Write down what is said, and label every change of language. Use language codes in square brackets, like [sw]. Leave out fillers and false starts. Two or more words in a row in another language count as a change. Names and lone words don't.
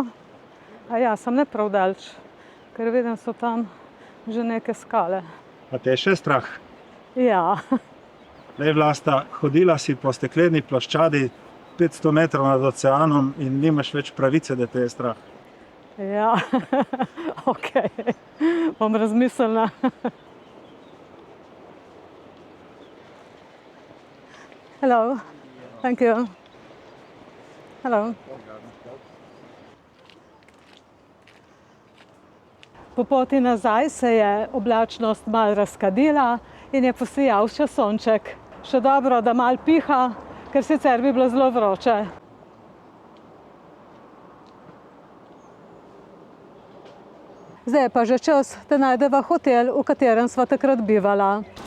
[sl] A ja, sem ne prav daleč, ker vidim, so tam že neke skale. A te je še strah? Ja. Lej, Vlasta, hodila si po stekleni ploščadi 500 metrov nad oceanom in nimaš več pravice, da te je strah. Ja, okej. Bom razmislila. [en] Hello. Thank you. Hello. [sl] Po poti nazaj se je oblačnost malo razkadila in je posijal še sonček. Še dobro, da malo piha, ker sicer bi bilo zelo vroče. Zdaj je pa že čas, da najdeva hotel, v katerem sva takrat bivala.